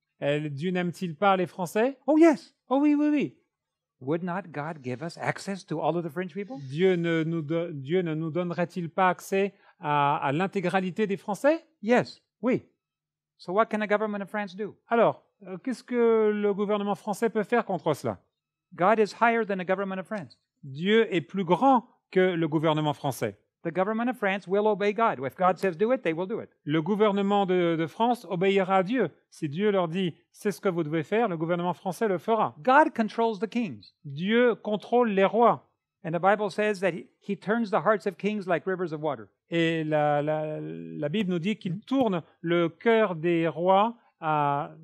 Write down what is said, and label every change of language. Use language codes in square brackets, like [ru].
[fr] Dieu n'aime-t-il pas les Français? [en] Oh yes. [fr] Oh oui, oui, oui. [en] Would not God give us access to all of the French people? [fr] Dieu ne nous donnerait-il pas accès à l'intégralité des Français? [en] Yes. [fr] Oui. [en] So what can the government of France do? [fr] Alors, qu'est-ce que le gouvernement français peut faire contre cela? [en] God is higher than the government of France. [fr] Dieu est plus grand que le gouvernement français. [en] The government of France will obey God. If God says do it, they will do it. [fr] Le gouvernement de France obéira à Dieu. Si Dieu leur dit « c'est ce que vous devez faire », le gouvernement français le fera. [en] God controls the kings. [fr] Dieu contrôle les rois. [en] And the Bible says that he turns the hearts of kings like rivers of water. [fr] Et la Bible nous dit qu'il tourne le cœur des rois à...